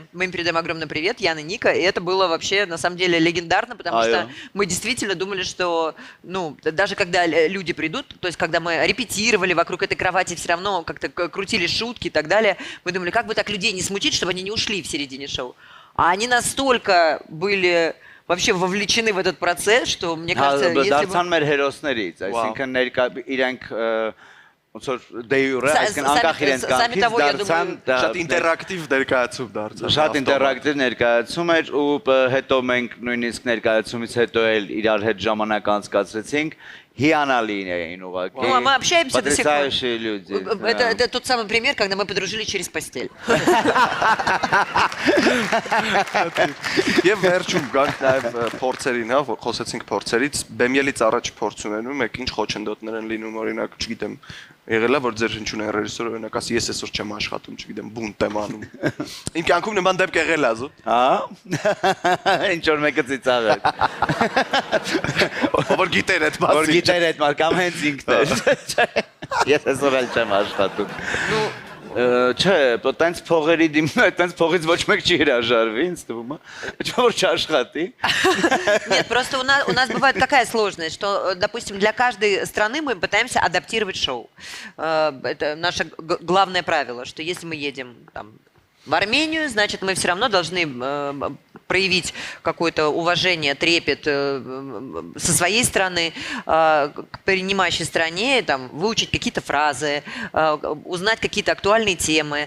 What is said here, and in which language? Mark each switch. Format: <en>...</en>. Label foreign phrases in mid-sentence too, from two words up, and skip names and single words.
<ru>Мы им передаем огромный привет, Ян и Ника. И это было вообще, на самом деле, легендарно, потому что мы действительно думали, что, ну, даже когда люди придут, то есть когда мы репетировали вокруг этой кровати, все равно как-то крутили шутки и так далее, мы думали, как бы так людей не смутить, чтобы они не ушли в середине шоу. А они настолько были вообще вовлечены в этот процесс, что, мне кажется, если бы...</ru> <hy>Դարձան մեր հերոսներից, այսինքն ներկա իրենք ոնց որ դե յուրե, այսինքն անկախ իրենց կամքից դարձան Շատ ինտերակտիվ ներկայացում դարձավ։ Շատ ինտերակտիվ ներկայացում էր ու հետո մենք նույնիսկ ներկայացումից հետո էլ իրար հետ ժամանակ անցկացրեցինք հիանալի էին ուղղակի։</hy> <ru>Ну, а мы общаемся до сих пор. Потрясающие люди. Это тот самый пример, когда мы подружились через постель.</ru> <hy>Եվ վերջում գանք նաև փորձերին, հա, որ խոսեցինք փորձերից, բեմիելից առաջ փորձ ունենում եք, ինչ խոչընդոտներ են լինում, օրինակ, չգիտեմ, եղել է որ ձեր հնչյունային ռեժիսորը օրինակ ասի ես այսօր չեմ աշխատում, չգիտեմ, բունտ եմ անում։ Իմ կյանքում նման դեպք եղել է ազո։ Հա։ Ինչ որ մեկը ծիծաղ է։ Որ գիտեր այդ մասին։ Որ գիտեր այդ մար կամ հենց ինքն է։ Ես այսօր էլ չեմ աշխատում։ Չէ, տենց փողերի դիմում, տենց փողից ոչ մեկ չի հրաժարվի, ինձ թվում է։ Ոչ որ չաշխատի։</hy> <ru>Нет, просто у нас бывает такая сложность, что, допустим, для каждой страны мы пытаемся адаптировать шоу. Это наше главное правило, что если мы едем там в Армению, значит, мы все равно должны проявить какое-то уважение, трепет со своей стороны к принимающей стране, там, выучить какие-то фразы, узнать какие-то актуальные темы.</ru>